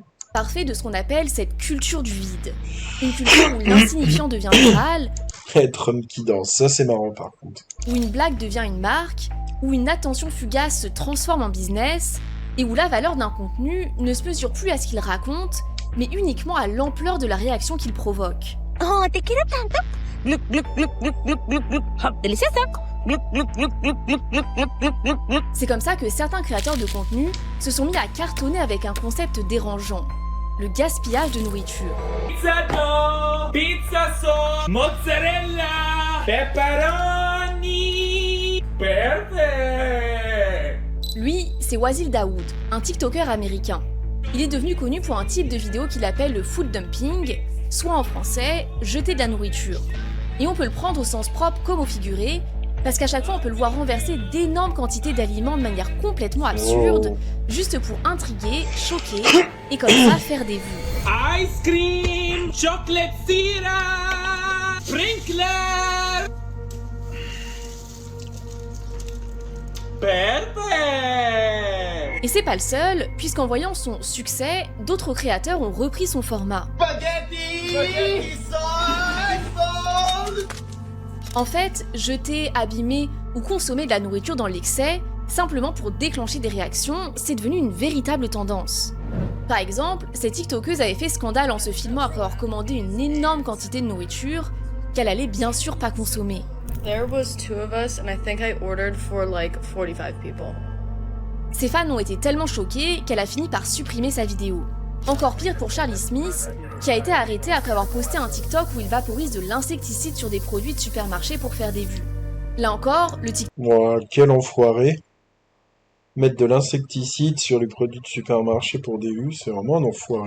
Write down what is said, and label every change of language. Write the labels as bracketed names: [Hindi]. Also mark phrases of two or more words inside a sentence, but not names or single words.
[French] parfait de ce qu'on appelle cette culture du vide. Une culture où l'insignifiant devient viral, Être homme qui danse, ça c'est marrant par contre. où une blague devient une marque, où une attention fugace se transforme en business, et où la valeur d'un contenu ne se mesure plus à ce qu'il raconte, mais uniquement à l'ampleur de la réaction qu'il provoque. [Spanish] Oh, te quiero tanto. Glup, glup, glup, glup, glup, glup, glup. Oh, delicioso. Glup, glup, glup, glup, glup, glup, glup, glup, glup, glup. [French] C'est comme ça que certains créateurs de contenu se sont mis à cartonner avec un concept dérangeant, le gaspillage de nourriture. [English] Pizza dough, pizza sauce, mozzarella, pepperoni, perfect. [French] Lui, c'est Wazil Daoud, un TikToker américain. Il est devenu connu pour un type de vidéo qu'il appelle le [English] food dumping, [French] soit en français, jeter de la nourriture. Et on peut le prendre au sens propre comme au figuré, parce qu'à chaque fois on peut le voir renverser d'énormes quantités d'aliments de manière complètement absurde, juste pour intriguer, choquer, et comme ça faire des vues. [English] Ice cream, chocolate syrup, sprinkler. Perfect. [French] Et c'est pas le seul, puisqu'en voyant son succès, d'autres créateurs ont repris son format. [English] Spaghetti sauce. [French] En fait, jeter, abîmer ou consommer de la nourriture dans l'excès, simplement pour déclencher des réactions, c'est devenu une véritable tendance. Par exemple, cette TikTokeuse avait fait scandale en se filmant après avoir commandé une énorme quantité de nourriture qu'elle allait bien sûr pas consommer. [English] There was 2 of us and I think I ordered for like 45 people. [French] Ses fans ont été tellement choqués qu'elle a fini par supprimer sa vidéo. Encore pire pour Charlie Smith, qui a été arrêté après avoir posté un TikTok où il vaporise de l'insecticide sur des produits de supermarché pour faire des vues. Là encore, le Ouah, quel enfoiré. Mettre de l'insecticide sur les produits de supermarché pour des vues, c'est vraiment un enfoiré.